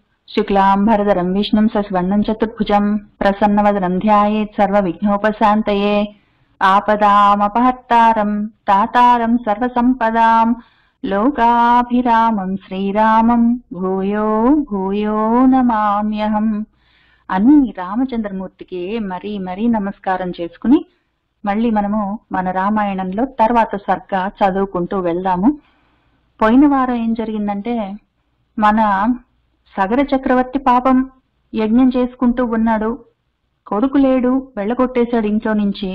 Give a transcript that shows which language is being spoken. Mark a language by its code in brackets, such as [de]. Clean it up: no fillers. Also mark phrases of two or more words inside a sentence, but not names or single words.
[sa] शुक्लांबरधरं विष्णुं शशिवर्णं चतुर्भुजं प्रसन्नवदनं ध्यायेत् सर्वविघ्नोपशान्तये आपदामपहर्तारं दातारं सर्वसम्पदां लोकाभिरामं श्रीरामं भूयो भूयो నమామ్యహం [te] అని రామచంద్రమూర్తికి మరీ మరీ నమస్కారం చేసుకుని మళ్ళీ మనము మన రామాయణంలో తర్వాత సర్గ చదువుకుంటూ వెళ్దాము. పోయిన వారం ఏం జరిగిందంటే, మన సగర చక్రవర్తి పాపం యజ్ఞం చేసుకుంటూ ఉన్నాడు, కొడుకు లేడు, వెళ్ళగొట్టేశాడు ఇంట్లో నుంచి.